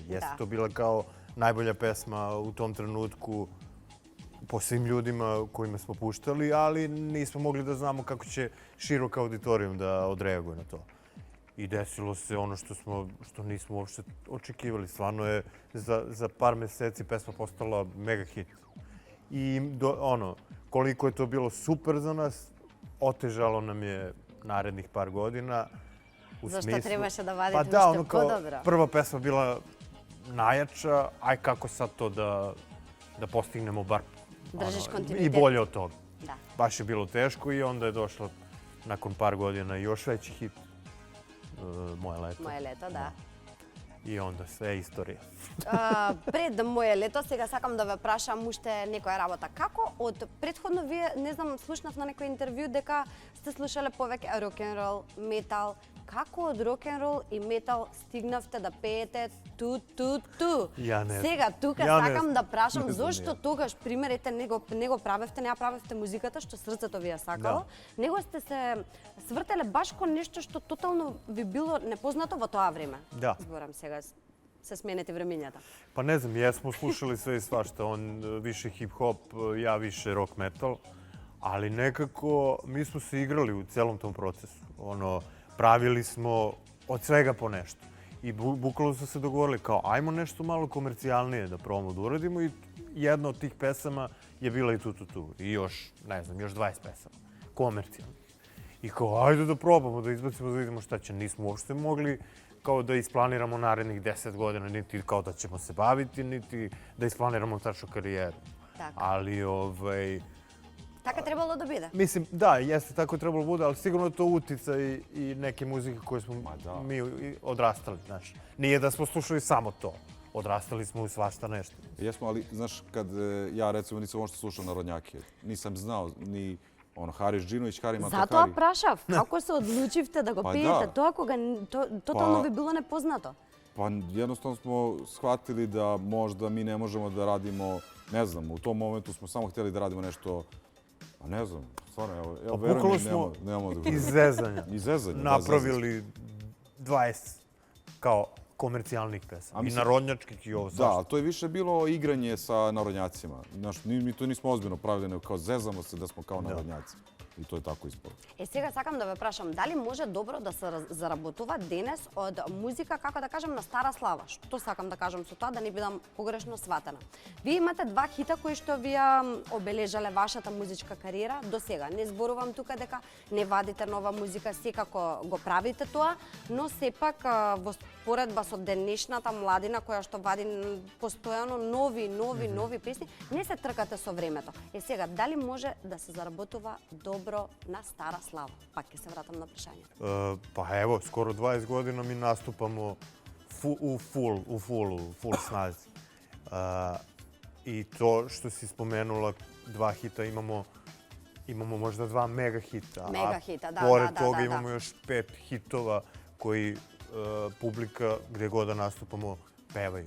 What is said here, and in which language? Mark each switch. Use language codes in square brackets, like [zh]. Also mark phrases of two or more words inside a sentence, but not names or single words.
[sr] Jeste to bila kao najbolja pesma u tom trenutku po svim ljudima kojima smo puštali, ali nismo mogli da znamo kako će širok auditorijum da odreaguje na to. I desilo se ono što nismo uopšte očekivali. Stvarno je za par meseci pesma postala mega hit. I koliko je to bilo super za nas, otežalo nam je narednih par godina. [mk] Зашто требаше да вадите [sr] Pa da, [mk] уште подобро? [sr] prva pesma bila najjača, aj kako sad to da postignemo bar Držiš i kontinuitet. bolje od toga. Da. Baš je bilo teško i onda je došla nakon par godina još veći hit, Moje leto. [mk] Моје лето, да. [sr] I onda sve istorija. [mk] Пред моје лето, сега сакам да ве прашам уште некоја работа. Како од претходно вие, не знам, слушнав на некој интервју дека сте слушале повеќе рок-н-рол, метал. Како од рок-н-рол и метал стигнавте да пеете ту? [sr] Ја не знам. [mk] Сега тука [sr] Ја не [mk] сакам [sr] знам. [mk] да прашам [sr] Не знам [mk] зошто [sr] ја. [mk] тогаш примерите не го правевте, не ја правевте музиката што срцето ви ја сакало, него сте се свртеле баш кон нешто што тотално ви било непознато во тоа време. Да. Зборам сега, се сменети времењата. [sr] Pa ne znam, jesmo slušali sve i svašta. On više hip-hop, ja više rock metal. Ali nekako mi smo se igrali u celom tom procesu. Pravili smo od svega po nešto. I bukvalno smo se dogovorili kao ajmo nešto malo komercijalnije da probamo da uradimo i jedna od tih pesama je bila i tu. I još, ne znam, još 20 pesama. Komercijalnih. I kao ajde da probamo, da izbacimo, da vidimo šta će. Nismo uopšte mogli kao da isplaniramo narednih 10 godina, niti kao da ćemo se baviti, niti da isplaniramo tačnu karijeru. [mk] Така. [sr] Ali, [mk] Така требало да биде. [sr] mislim, da, jeste tako je trebalo bude, ali sigurno je to uticaj i neke muzike koje smo mi odrastali, znaš. Nije da smo slušali samo to. Odrastali smo u svašta nešto. Jesmo, ali znaš, kad ja recimo nisam uopšte slušao narodnjake, nisam znao ni Haris Džinović, Hari Matakari. [mk] Затоа прашав, како се одлучивте да го Па пеете да. тоа кога тотално ви било непознато? [sr] Pa jednostavno smo shvatili da možda mi ne možemo da radimo, ne znam, u tom momentu smo samo htjeli da radimo nešto, a ne znam, stvarno, evo verujem Bukvalno mi, smo nemamo da iz zezanja Iz zezanja, da, napravili 20 kao komercijalnih pesama. I narodnjačkih i ovo Da, svašta. ali to je više bilo igranje sa narodnjacima. Mi to nismo ozbiljno pravili, nego kao zezamo se da smo kao narodnjaci. I to je tako ispalo. [mk] Сега сакам да ве прашам, дали може добро да се заработува денес од музика, како да кажем, на стара слава? Што сакам да кажам со тоа, да не бидам погрешно сватена? Вие имате 2 хита кои што ви обележале вашата музичка кариера до сега. Не зборувам тука дека не вадите нова музика, секако го правите тоа, но сепак во споредба со денешната младина која што вади постојано нови песни, не се тркате со времето. Сега, дали може да се заработува добро на стара слава? Пак ќе се вратам на прашање. [sr] Pa evo, skoro 20 godina mi nastupamo u full snazi. I to što si spomenula, 2 hita, imamo možda 2 mega hita. Mega hita, da, Pored da, toga da. imamo još 5 hitova koji publika gdje god da nastupamo pevaju.